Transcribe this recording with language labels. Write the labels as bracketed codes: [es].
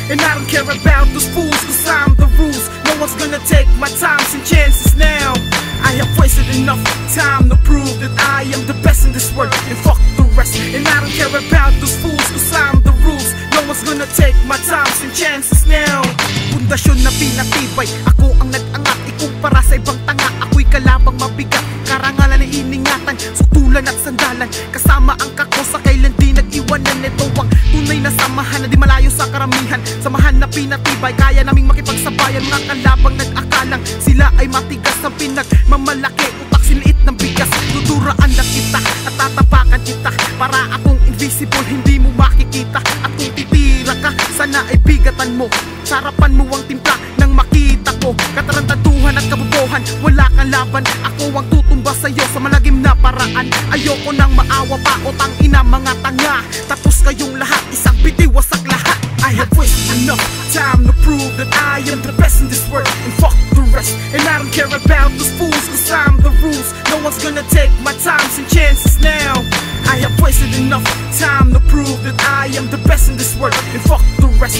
[en] And I don't care about those fools, cause I'm the rules. No one's gonna take my times and chances now. I have wasted enough time to prove that I am the best in this world, and fuck the rest. And I don't care about those fools, cause I'm the rules. No one's gonna take my times and chances now. [tl] Pundasyon na pinatibay, ako ang nag-angat. Ikumpara sa ibang tanga, ako'y kalabang mabigat. Karangalan ay iningatan, sutulan at sandalan. Kasama ang kako sa kailan di nag-iwanan. Ito ang tunay na samahan na di malayo sa karamihan. Samahan na pinatibay, kaya naming makipagsabayan. Mga kalabang nag-akalang sila ay matigas ang pinagmamalaki. Utak siliit ng bigas, tuturaan lang kita at tatapakan kita. Para akong invisible, hindi mo makikita. At kung titira ka, sana ay bigatan mo. Sarapan mo ang timpla nang makita ko. Katarantaduhan at kabobohan, wala kang laban. Ako ang tutumba sa'yo sa malagim na paraan. Ayoko nang maawa pa o tangina mga tanga. Tapos kayong lahat, isang bitiw wasak lahat. [en] I have wasted enough time to prove that I am the best in this world, and fuck the rest. And I don't care about those fools, cause I'm the rules. No one's gonna take my times and chances now. I have wasted enough time to prove that I am the best in this world, and fuck the rest.